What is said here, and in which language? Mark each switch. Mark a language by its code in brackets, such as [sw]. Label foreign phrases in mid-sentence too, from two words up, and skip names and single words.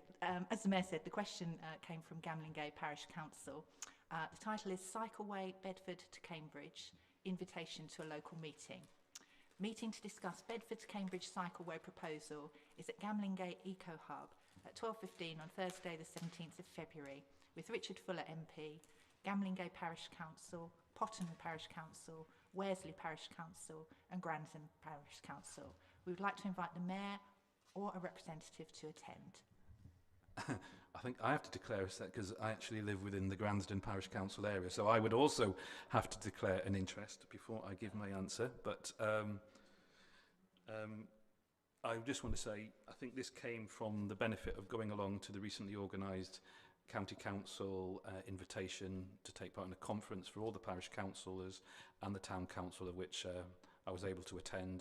[en] As the Mayor said, the question came from Gamlingay Parish Council. The title is Cycleway Bedford to Cambridge, Invitation to a Local Meeting. Meeting to discuss Bedford to Cambridge cycleway proposal is at Gamlingay Eco Hub at 12:15 on Thursday the 17th of February with Richard Fuller MP, Gamlingay Parish Council, Potton Parish Council, Worsley Parish Council and Grandson Parish Council. We would like to invite the Mayor or a representative to attend. I think I have to declare a set because I actually live within the Gransden Parish Council area, so I would also have to declare an interest before I give my answer. But I just want to say I think this came from the benefit of going along to the recently organised County Council invitation to take part in a conference for all the parish councillors and the town council, of which I was able to attend.